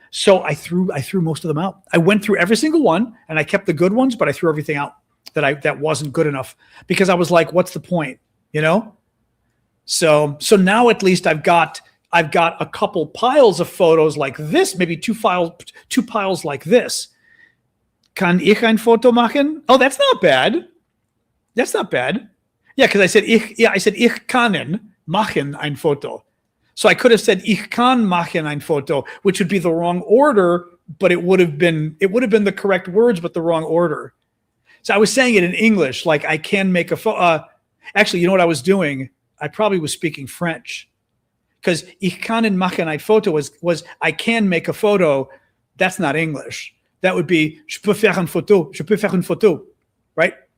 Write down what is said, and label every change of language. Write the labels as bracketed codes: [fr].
[en] So I threw most of them out. I went through every single one and I kept the good ones, but I threw everything out that wasn't good enough because I was like, what's the point? You know? So now at least I've got a couple piles of photos like this, maybe two piles like this. [de] Kann ich ein Foto machen? [en] Oh, that's not bad. That's not bad. Yeah, because I said [de] ich kann machen ein Foto. [en] So I could have said [de] ich kann machen ein Foto, [en] which would be the wrong order, but it would have been the correct words, but the wrong order. So I was saying it in English, like I can make a photo. Actually, you know what I was doing? I probably was speaking French. Because [de] ich kann machen ein Foto [en] was I can make a photo. That's not English. That would be [fr] je peux faire une photo. Je peux faire une photo, [en] right?